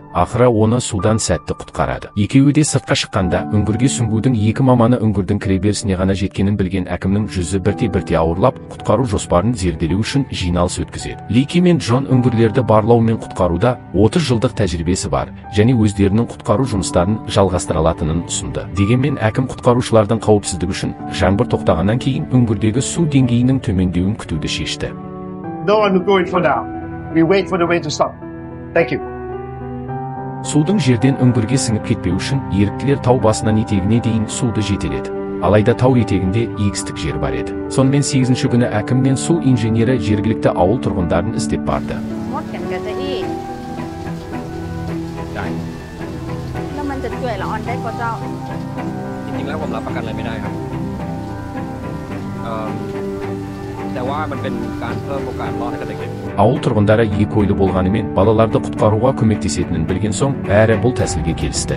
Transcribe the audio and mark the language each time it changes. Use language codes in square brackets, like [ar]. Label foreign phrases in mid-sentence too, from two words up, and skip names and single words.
[kk] Ақыры оны судан сәтті құтқарады. Екеуі де сыртқа шыққанда, үңгірге сүңгудің екі маманы үңгірдің кіреберісіне ғана жеткенін білген әкімнің жүзі бірте-бірте ауырлап, құтқару жоспарын зерделеу үшін жиналыс өткізеді. Лике мен Джон үңгірлерді барлау мен құтқаруда 30 жылдық тәжірибесі бар және өздерінің құтқару жұмыстарын жалғастыра алатынын ұсынды. Дегенмен әкім құтқарушылардың қауіпсіздігі үшін жаңбыр тоқтағаннан кейін үңгірдегі су деңгейінің төмендеуін күтуді шешті. [en] No one will go in for now. We wait for the rain to stop. Thank you. [kk] Судың жерден үңгірге сіңіп кетпеу үшін еріктілер тау басынан етегіне дейін суды жетеледі. Алайда тау етегінде егістік жер бар еді. Сонымен 8-ші күні әкім мен су инженері жергілікті ауыл тұрғындарын іздеп барды. Ауыл тұрғындары екі ойлы болғанымен, балаларды құтқаруға көмектесетінін білген соң, бәрі бұл тәсілге келісті.